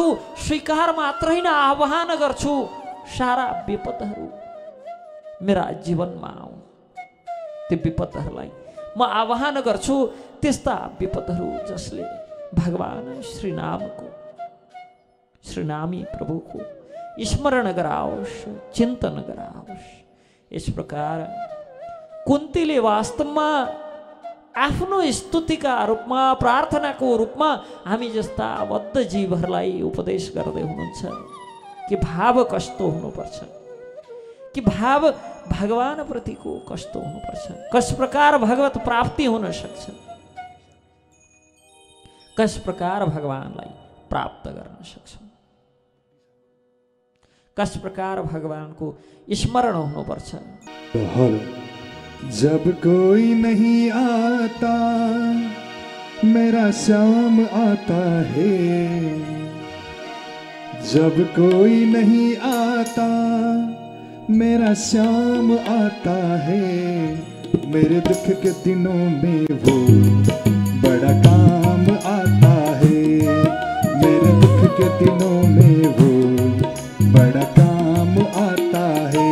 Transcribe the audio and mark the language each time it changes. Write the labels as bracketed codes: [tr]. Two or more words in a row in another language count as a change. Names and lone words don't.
[ne] स्वीकार मात्र होइन, आह्वान गर्छु। सारा विपदहरू मेरा जीवनमा आउन्, त्यो विपदहरूलाई म आह्वान गर्छु। त्यस्ता विपदहरू जसले भगवान श्रीनामको, श्रीनामी प्रभुको स्मरण गराओस्, चिन्तन गराओस्। [hi] इस प्रकार [ne] कुन्तीले वास्तवमा आफ्नो स्तुतिका रूपमा, प्रार्थनाको रूपमा हामी जस्ता बद्ध जीवहरूलाई उपदेश गर्दै हुनुहुन्छ कि भाव कस्तो हुनुपर्छ, कि भाव भगवान प्रतिको कस्तो हुनुपर्छ, कस प्रकार भगवत प्राप्ति हुन सक्छ, कस प्रकार भगवानलाई प्राप्त गर्न सक्छौँ, कस प्रकार भगवानको स्मरण हुनुपर्छ। [hi] जब कोई नहीं आता मेरा श्याम आता है, जब कोई नहीं आता मेरा श्याम आता है, मेरे दुख के दिनों में वो बड़ा काम आता है, मेरे दुख के दिनों में वो बड़ा काम आता है।